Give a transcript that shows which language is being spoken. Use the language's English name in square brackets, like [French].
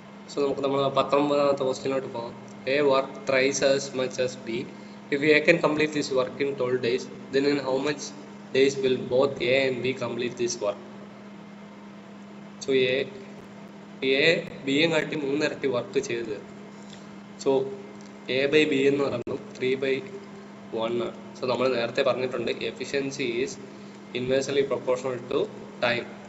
[Malayalam] So നമുക്ക് നമ്മൾ 19ാമത്തെ ക്വസ്റ്റ്യനിലോട്ട് പോകാം. [English] A work thrice as much as B. If A can complete this work in 12 days, then in how much days will both A and B complete this work? [Malayalam] So A ബിയും കാട്ടി 3 ഇരട്ടി work ചെയ്ത് തരും. So A by B എന്ന് പറയുമ്പോൾ 3/1 ആണ്. So നമ്മൾ നേരത്തെ പറഞ്ഞിട്ടുണ്ട് [English] Efficiency is inversely proportional to time.